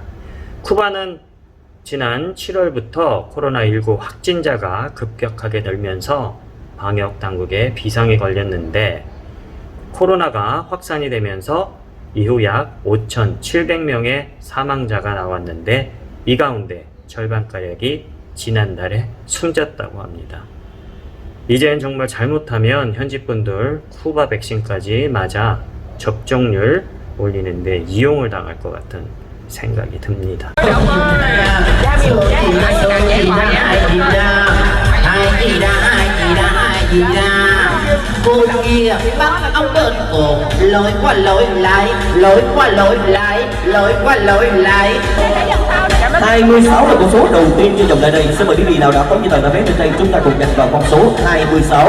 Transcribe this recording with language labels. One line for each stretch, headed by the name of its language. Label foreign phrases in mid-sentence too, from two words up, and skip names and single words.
Korean: 쿠바는 지난 7월부터 코로나19 확진자가 급격하게 늘면서 방역 당국에 비상이 걸렸는데, 코로나가 확산이 되면서 이후 약 5,700명의 사망자가 나왔는데, 이 가운데 절반가량이 지난달에 숨졌다고 합니다. 이젠 정말 잘못하면 현지 분들 쿠바 백신까지 맞아 접종률 올리는데 이용을 당할 것 같은 생각이 듭니다.
Vietnamese: Cô kia bắt ông tên cột, lối qua lối lại, lối qua lối lại, lối qua lối lại. 26 là con số đầu tiên trên dòng lại đây. Xin mời quý vị nào đã có như tờ đã vé trên đây, chúng ta cùng đặt vào con số 26.